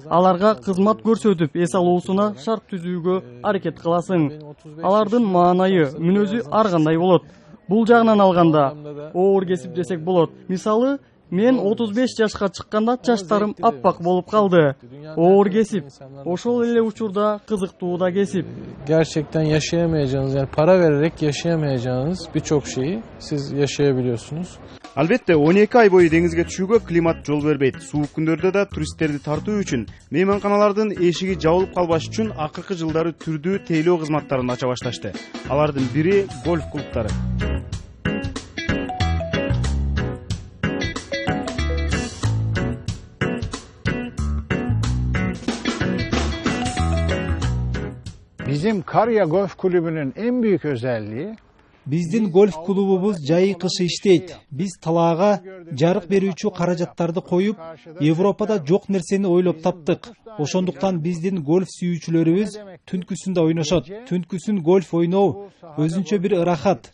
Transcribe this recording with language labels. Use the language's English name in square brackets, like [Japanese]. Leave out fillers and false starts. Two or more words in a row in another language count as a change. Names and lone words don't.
[Kyrgyz] Аларга кызмат көрсөтүп, эс алуусуна шарт түзүүгө аракет кыласың. Алардын маанайы, мүнөзү ар кандай болот. Бул жагынан алганда оор кесип десек болот. Мисалы, мен 35 жашка чыкканда чачтарым аппак болуп калды. Оор кесип. Ошол эле учурда кызыктуу да кесип. [Turkish] Gerçekten yaşayamayacağınız, yani para vererek yaşayamayacağınız birçok şeyi siz yaşayabiliyorsunuz. [Kyrgyz] Албетте, 12 ай бою деңизге түшүүгө климат жол бербейт. Суук күндөрдө да туристтерди тартуу үчүн мейманканалардын эшиги жабылып калбаш үчүн акыркы жылдары түрдүү тейлөө кызматтарын ача башташты. Алардын бири гольф клубтары. [Turkish] Bizim Karya Golf Kulübü'nün en büyük özelliği [Kyrgyz] Биздин гольф клубубуз жайы кышы иштейт. Биз талаага жарык берүүчү каражаттарды коюп, Европада жок нерсени ойлоп таптык. Ошондуктан биздин гольф сүйүүчүлөрүбүз түнкүсүндө ойношот. Түнкүсүн гольф ойноо өзүнчө бир ырахат.